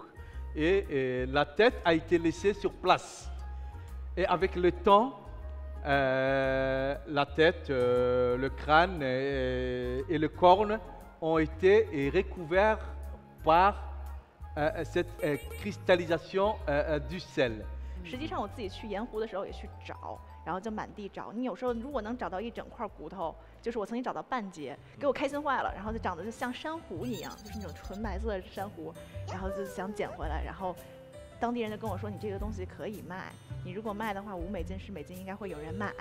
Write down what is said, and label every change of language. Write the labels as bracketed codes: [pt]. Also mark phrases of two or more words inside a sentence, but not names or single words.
[fr] Et la tête a été laissée sur place. Et avec le temps, la tête, le crâne et le corne ont été recouverts par cette cristallisation du sel. [zh] 实际上我自己去盐湖的时候也去找，然后就满地找。你有时候如果能找到一整块骨头，就是我曾经找到半截，给我开心坏了。然后就长得就像珊瑚一样，就是那种纯白色的珊瑚，然后就想捡回来。然后当地人就跟我说，你这个东西可以卖，你如果卖的话，$5、$10应该会有人买。